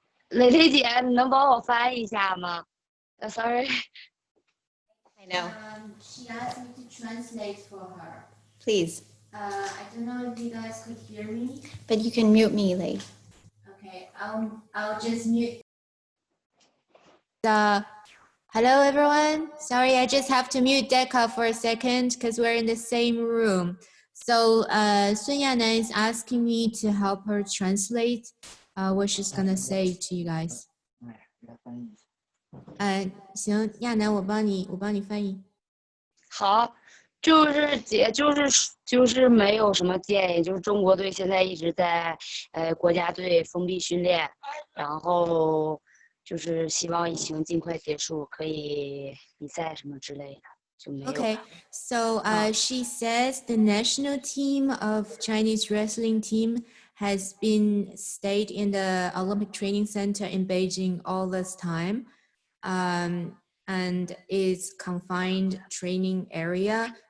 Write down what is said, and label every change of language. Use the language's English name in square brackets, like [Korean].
[Chinese] 蕾蕾姐，你能帮我翻译一下吗？Sorry. [English] I know. She asked me to translate for her. Please. I don't know if you guys could hear me. But you can mute me, Lei. Okay, I'll just mute. Hello everyone. Sorry, I just have to mute Decca for a second because we're in the same room. So Sun Yanan is asking me to help her translate what she's gonna say to you guys. [Chinese] 行，亚楠，我帮你翻译。好，就是姐，就是没有什么建议，就是中国队现在一直在国家队封闭训练，然后就是希望疫情尽快结束，可以比赛什么之类的，就没有。 [English] Okay, so she says the national team of Chinese wrestling team has been stayed in the Olympic Training Center in Beijing all this time, and is confined training area.